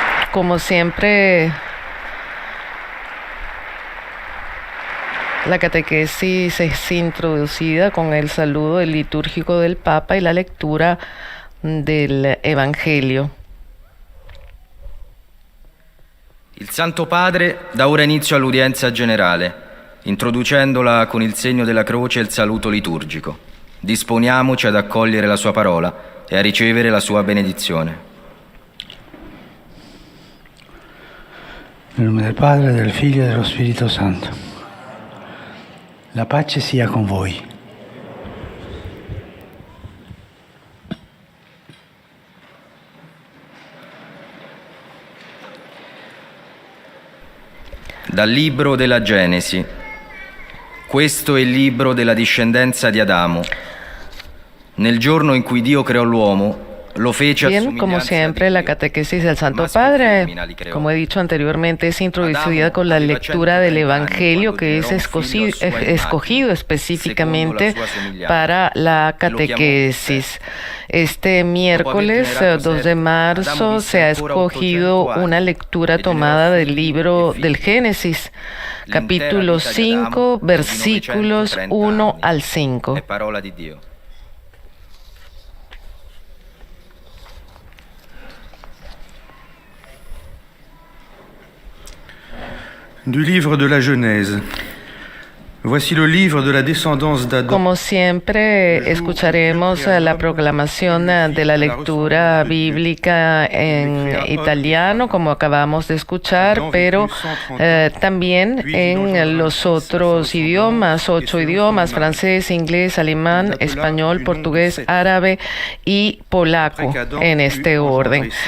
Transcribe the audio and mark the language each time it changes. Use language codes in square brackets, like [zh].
[es] Como siempre, la catequesis es introducida con el saludo litúrgico del Papa y la lectura del Evangelio. [it] Il Santo Padre dà ora inizio all'udienza generale, introducendola con il segno della croce e il saluto liturgico. Disponiamoci ad accogliere la sua parola e a ricevere la sua benedizione. Nel nome del Padre, del Figlio e dello Spirito Santo. La pace sia con voi. Dal libro della Genesi. Questo è il libro della discendenza di Adamo. Nel giorno in cui Dio creò l'uomo, lo fece a [es] Bien, como siempre, la catequesis del Santo Padre, como he dicho anteriormente, es introducida con la lectura del Evangelio que es escogido específicamente para la catequesis. Este miércoles 2 de marzo se ha escogido una lectura tomada del libro del Génesis, capítulo 5, versículos 1 al 5. [fr] Du livre de la Genèse. Voici le livre de la descendance d'Adam. [es] Como siempre, escucharemos la proclamación de la lectura bíblica en italiano, como acabamos de escuchar, pero también en los otros idiomas, 8 idiomas: francés, inglés, alemán, español, portugués, árabe y polaco, en este orden.